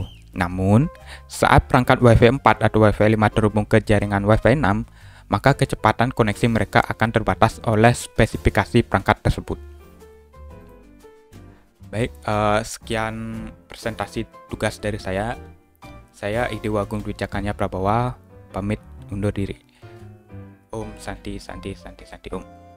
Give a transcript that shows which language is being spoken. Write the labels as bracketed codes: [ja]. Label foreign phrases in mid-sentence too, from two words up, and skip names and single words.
[id] Namun, saat perangkat Wi-Fi 4 atau Wi-Fi 5 terhubung ke jaringan Wi-Fi 6, maka kecepatan koneksi mereka akan terbatas oleh spesifikasi perangkat tersebut. Baik, sekian presentasi tugas dari saya. Saya Ide Wagung Dwi Cakanya Prabawa, pamit undur diri. [sa] Om Santi Santi Santi Santi Om.